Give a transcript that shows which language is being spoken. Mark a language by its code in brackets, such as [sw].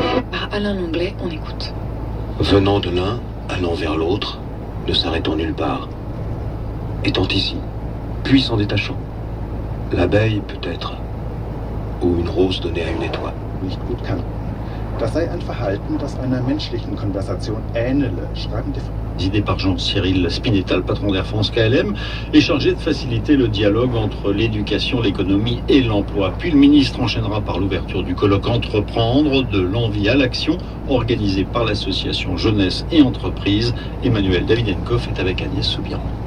[fr] Par Alain Longlais, on écoute. Venant de l'un, allant vers l'autre, ne s'arrêtant nulle part. Étant ici, puis s'en détachant. L'abeille peut-être, ou une rose donnée à une étoile. [de] Nicht gut kann. Das sei ein Verhalten, das einer menschlichen Konversation ähnele, schreiben die... [fr] Idée par Jean-Cyril Spinetta, le patron d'Air France KLM, est chargé de faciliter le dialogue entre l'éducation, l'économie et l'emploi. Puis le ministre enchaînera par l'ouverture du colloque Entreprendre, de l'envie à l'action, organisé par l'association Jeunesse et Entreprise. Emmanuel Davidenkoff est avec Agnès Soubiran.